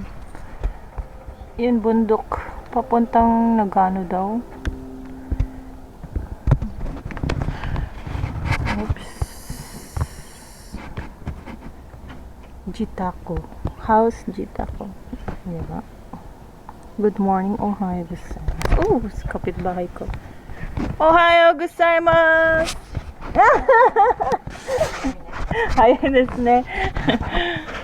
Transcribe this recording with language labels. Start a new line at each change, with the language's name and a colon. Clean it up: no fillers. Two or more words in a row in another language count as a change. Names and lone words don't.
Filipino: Yun, bundok. Papuntang Nagano daw. Oops. Jitako. House Jitako. Diba?
English: Good morning,
Japanese: おはようございます.
Filipino: Oh, kapitbahay ko.
Japanese: おはようございます! はよですね.